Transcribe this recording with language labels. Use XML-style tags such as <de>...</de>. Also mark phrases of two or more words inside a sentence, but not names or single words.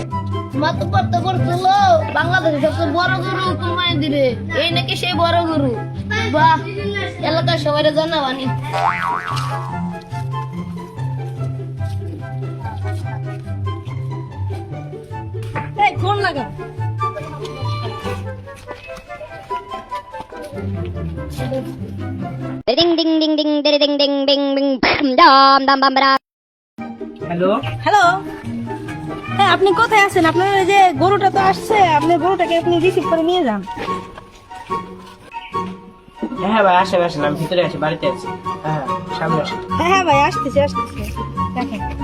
<bn>মাতব্বর তো করছিল বাংলাদেশের সবচেয়ে বড় গরু কুরবানি দিবে, এই নাকি সেই বড় গরু। বাহ, এলাকার সবাই জানাবানি। এই ফোন লাগা। Ding ding ding ding ding ding ding ding ding dam dam bam bam. হ্যালো, হ্যালো, হ্যাঁ আপনি কোথায় আছেন? আপনার ওই যে গরুটা তো আসছে, আপনি গরুটাকে আপনি রিসিভ করে নিয়ে যান। হ্যাঁ ভাই আসেন আসেন, আমি ভিতরে আছি, বাড়িতে আছি। হ্যাঁ সামনে আসেন। হ্যাঁ হ্যাঁ ভাই আসতেছে আসতেছে, দেখেন।</bn>